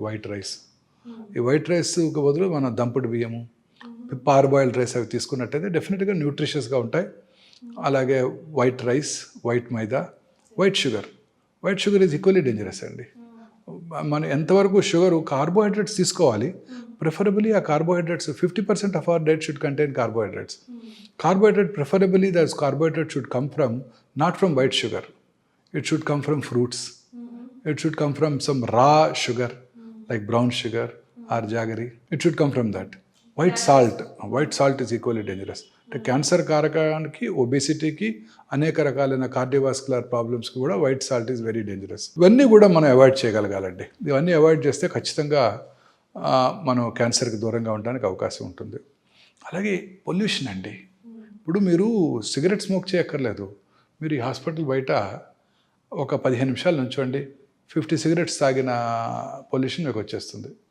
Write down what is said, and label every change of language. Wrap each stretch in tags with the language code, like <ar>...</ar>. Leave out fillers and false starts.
<te>White rice, ఈ white రైస్కి బదులు మన దంపుడు బియ్యము, పార్బాయిల్డ్ రైస్ అవి తీసుకున్నట్టయితే డెఫినెట్గా న్యూట్రిషియస్గా ఉంటాయి.</te> <en>అలాగే white rice, white maida, white sugar is equally dangerous అండి.</en> <te>మనం ఎంతవరకు కార్బోహైడ్రేట్స్ తీసుకోవాలి,</te> <en>Preferably ఆ carbohydrates 50% of our diet should contain carbohydrates. Preferably that carbohydrate should come from, not from white sugar. It should come from fruits. It should come from some raw sugar, like brown sugar or jaggery. It should come from that. White salt is equally dangerous.</en> <te>అంటే cancer కారకానికి, ఒబేసిటీకి, అనేక రకాలైన cardiovascular ప్రాబ్లమ్స్కి కూడా</te> <en>White salt is very dangerous.</en> <te>ఇవన్నీ కూడా మనం avoid చేయగలగాలండి. ఇవన్నీ avoid చేస్తే ఖచ్చితంగా మనం క్యాన్సర్కి దూరంగా ఉండడానికి అవకాశం ఉంటుంది. అలాగే పొల్యూషన్ అండి. ఇప్పుడు మీరు సిగరెట్ స్మోక్ చేయక్కర్లేదు, మీరు ఈ హాస్పిటల్ బయట ఒక 15 నిమిషాలు నుంచోండి, 50 సిగరెట్స్ తాగిన పొల్యూషన్ మీకు వచ్చేస్తుంది.</te>